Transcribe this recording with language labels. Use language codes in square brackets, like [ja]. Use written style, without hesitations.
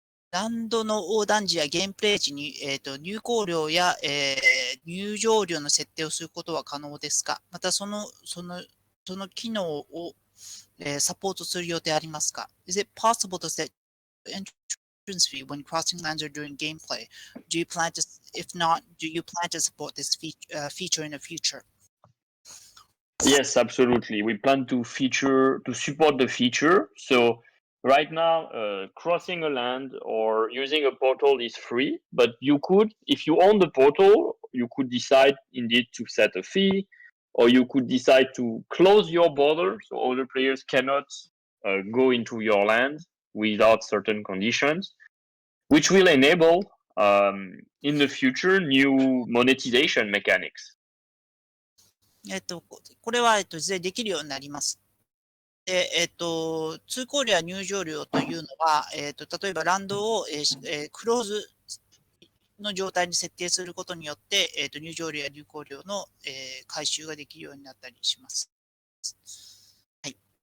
[ja] ランドの横断時やゲームプレイ時に、入稿料や、入場料の設定をすることは可能ですか？またその機能を、サポートする予定ありますか？ [en] Is it possible to set entrance fee when crossing lands or during gameplay? Do you plan to, if not, do you plan to support this feature in the future? Yes, absolutely. We plan to support the feature. So right now, crossing a land or using a portal is free, but you could, if you own the portal, you could decide indeed to set a fee, or you could decide to close your border so other players cannot go into your land without certain conditions, which will enable in the future new monetization mechanics. [ja] これは、事前できるようになります。で、通行料や入場料というのは、例えばランドを、クローズの状態に設定することによって、入場料や入構料の、回収ができるようになったりします。はい。